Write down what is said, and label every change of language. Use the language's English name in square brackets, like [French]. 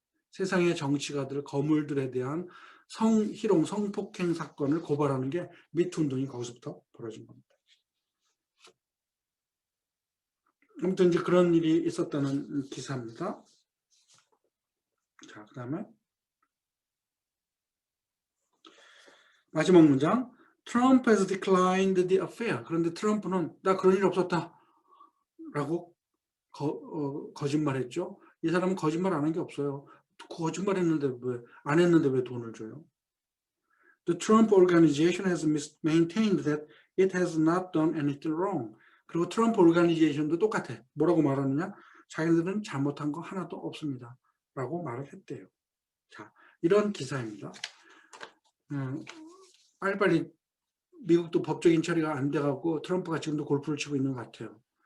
[Korean] 세상의 정치가들, 거물들에 대한 희롱, 성폭행 사건을 고발하는 게 미투 운동이 거기서부터 벌어진 겁니다. 아무튼 이제 그런 일이 있었다는 기사입니다. 자, 그 다음에 마지막 문장. [English] Trump has declined the affair. [Korean] 그런데 트럼프는 나 그런 일 없었다 라고 거짓말했죠. 이 사람은 거짓말 안 한 게 없어요. 거짓말했는데 안 했는데 왜 돈을 줘요? [English] The Trump organization has maintained that it has not done anything wrong. [Korean] 그리고 트럼프 오르가니제이션도 똑같아. 뭐라고 말하느냐? 자기들은 잘못한 거 하나도 없습니다. 라고 말을 했대요. 자, 이런 기사입니다. 빨리빨리 미국도 법적인 처리가 안 돼갖고 트럼프가 지금도 골프를 치고 있는 것 같아요.